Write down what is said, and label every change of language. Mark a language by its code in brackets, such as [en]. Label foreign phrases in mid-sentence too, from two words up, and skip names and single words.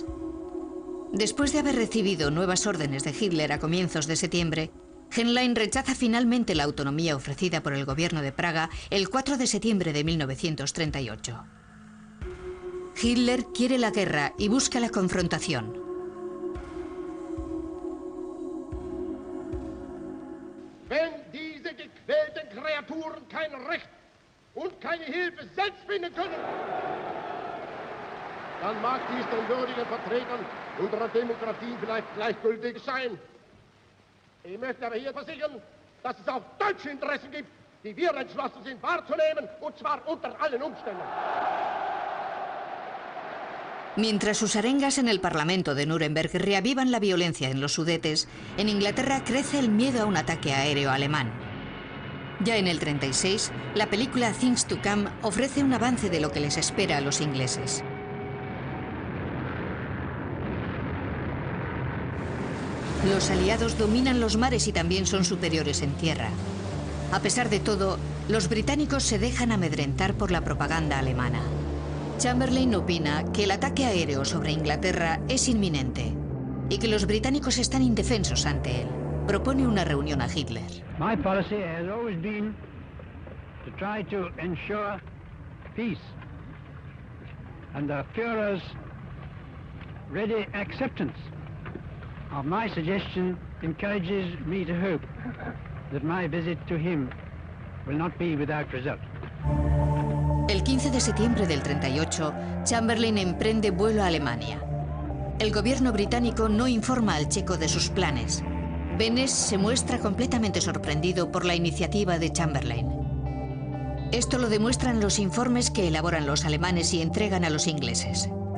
[es] Después de haber recibido nuevas órdenes de Hitler a comienzos de septiembre, Heinlein rechaza finalmente la autonomía ofrecida por el gobierno de Praga el 4 de septiembre de 1938. Hitler quiere la guerra y busca la confrontación. [de] Wenn diese gequälten Kreaturen kein Recht und keine Hilfe selbst finden können, dann mag dies den würdigen Vertretern unserer Demokratie vielleicht gleichgültig sein. Ich möchte aber hier versichern, dass es auch deutsche Interessen gibt, die wir entschlossen sind wahrzunehmen, und zwar unter allen Umständen. [es] Mientras sus arengas en el Parlamento de Nuremberg reavivan la violencia en los Sudetes, en Inglaterra crece el miedo a un ataque aéreo alemán. Ya en el 36, la película Things to Come ofrece un avance de lo que les espera a los ingleses. Los aliados dominan los mares y también son superiores en tierra. A pesar de todo, los británicos se dejan amedrentar por la propaganda alemana. Chamberlain opina que el ataque aéreo sobre Inglaterra es inminente y que los británicos están indefensos ante él. Propone una reunión a Hitler. [en] My policy has always been to try to ensure peace, and the Führer's ready acceptance of my suggestion encourages me to hope that my visit to him will not be without result. [es] El 15 de septiembre del 38, Chamberlain emprende vuelo a Alemania. El gobierno británico no informa al checo de sus planes. Benes se muestra completamente sorprendido por la iniciativa de Chamberlain. Esto lo demuestran los informes que elaboran los alemanes y entregan a los ingleses.